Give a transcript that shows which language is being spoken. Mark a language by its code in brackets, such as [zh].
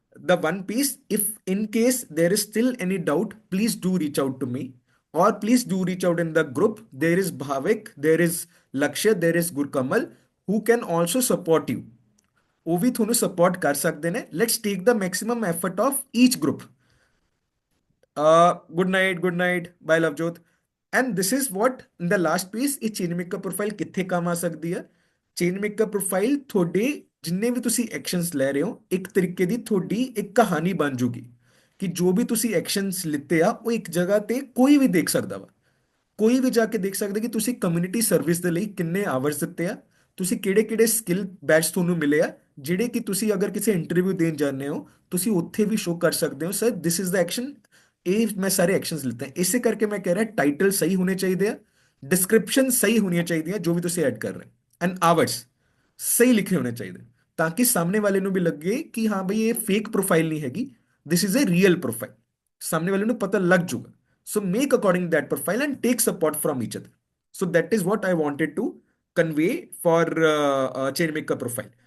[en] the one piece if in case there is still any doubt please do reach out to me or please do reach out in the group there is Bhavik there is Lakshya there is Gurkamal who can also support you [pa] ਉਹ ਵੀ ਤੁਹਾਨੂੰ support ਕਰ ਸਕਦੇ ਨੇ [en] let's take the maximum effort of each group Good night, bye Lavjot. And this is what in the last piece [pa] ਇਹ chain maker profile ਕਿੱਥੇ ਕੰਮ ਆ ਸਕਦੀ ਹੈ। ਚੇਨ ਮੇਕਰ ਪ੍ਰੋਫਾਈਲ ਤੁਹਾਡੇ ਜਿੰਨੇ ਵੀ ਤੁਸੀਂ ਐਕਸ਼ਨਸ ਲੈ ਰਹੇ ਹੋ ਇੱਕ ਤਰੀਕੇ ਦੀ ਤੁਹਾਡੀ ਇੱਕ ਕਹਾਣੀ ਬਣ ਜੂਗੀ ਕਿ ਜੋ ਵੀ ਤੁਸੀਂ ਐਕਸ਼ਨਸ ਲਿੱਤੇ ਆ ਉਹ ਇੱਕ ਜਗ੍ਹਾ ਤੇ ਕੋਈ ਵੀ ਦੇਖ ਸਕਦਾ ਵਾ। ਕੋਈ ਵੀ ਜਾ ਕੇ ਦੇਖ ਸਕਦਾ ਕਿ ਤੁਸੀਂ ਕਮਿਊਨਿਟੀ ਸਰਵਿਸ ਦੇ ਲਈ ਕਿੰਨੇ ਆਵਰਸ ਦਿੱਤੇ ਆ, ਤੁਸੀਂ ਕਿਹੜੇ ਕਿਹੜੇ ਸਕਿੱਲ ਬੈਚ ਤੁਹਾਨੂੰ ਮਿਲੇ ਆ, ਜਿਹੜੇ ਕਿ ਤੁਸੀਂ ਅਗਰ ਕਿਸੇ ਇੰਟਰਵਿਊ ਦੇਣ ਜਾਂਦੇ ਹੋ ਤੁਸੀਂ ਉੱਥੇ ਵੀ ਸ਼ੋ ਕਰ ਸਕਦੇ ਹੋ [en] sir this is the action, [pa] ਇਹ ਮੈਂ ਸਾਰੇ ਐਕਸ਼ਨਸ ਲਿੱਤੇ ਆ। ਇਸੇ ਕਰਕੇ ਮੈਂ ਕਹਿ ਰਿਹਾ ਟਾਈਟਲ ਸਹੀ ਹੋਣੇ ਚਾਹੀਦੇ ਆ, ਡਿਸਕ੍ਰਿਪਸ਼ਨ ਸਹੀ ਹੋਣੀਆਂ ਚਾਹੀਦੀਆਂ ਜੋ ਵੀ ਤੁਸੀਂ ਐਡ ਕਰ ਰਹੇ, ਐਂਡ ਆਵਰਸ ਸਹੀ ਲਿਖੇ ਹੋਣੇ ਚਾਹੀਦੇ ਤਾਂ ਕਿ ਸਾਹਮਣੇ ਵਾਲੇ ਨੂੰ ਵੀ ਲੱਗੇ ਕਿ ਹਾਂ ਬਈ ਇਹ ਫੇਕ ਪ੍ਰੋਫਾਈਲ ਨਹੀਂ ਹੈਗੀ, [en] this is a real profile, [pa] ਸਾਹਮਣੇ ਵਾਲੇ ਨੂੰ ਪਤਾ ਲੱਗ ਜੂਗਾ। [en] So make according that profile and take support from each other. So that is what I wanted to convey for chain maker profile.